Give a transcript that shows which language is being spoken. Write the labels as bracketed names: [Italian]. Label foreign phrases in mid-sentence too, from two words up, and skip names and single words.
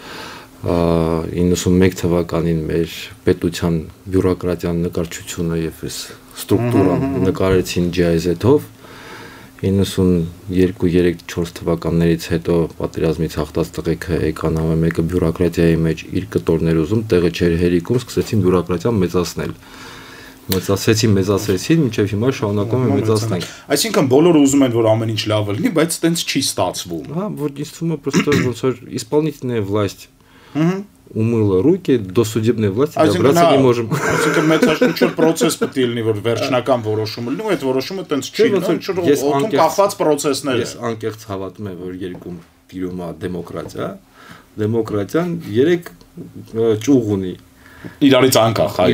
[Armenian] 91 թվականին մեր պետության բյուրոկրատիան նկարչությունը եւ այս ստրուկտուրան նկարեցին GIZ-ով 92-3-4 թվականներից հետո պատերազմից հաղթած տղեկը եկան ամեն մեկը բյուրոկրատիայի մեջ իր կտորներ ուզում, տեղը չեր հերիքում, սկսեցին բյուրոկրատիան մեծացնել։ Մեծացրեցին, մինչև հիմա շարունակում են մեծացնել։ Այսինքն բոլորը ուզում են որ ամեն ինչ լավ լինի, բայց այտենց չի ստացվում։ Հա, որ ինձ թվում է просто ոնց որ [Russian] исполнительная власть умыла руки до судебной власти добраться не можем։ [Armenian] Այսինքն մեծ ինչ-որ process պետք է լինի, որ վերջնական որոշումը լինի, ու այդ որոշումը այտենց չի, ինչ-որ օդում կախված process-ներ։ Ես անկեղծ հավատում եմ, որ երկում տիրում է դեմոկրատիա, դեմոկրատիան 3 ճյուղ ունի։ Իրարից անկախ, այո։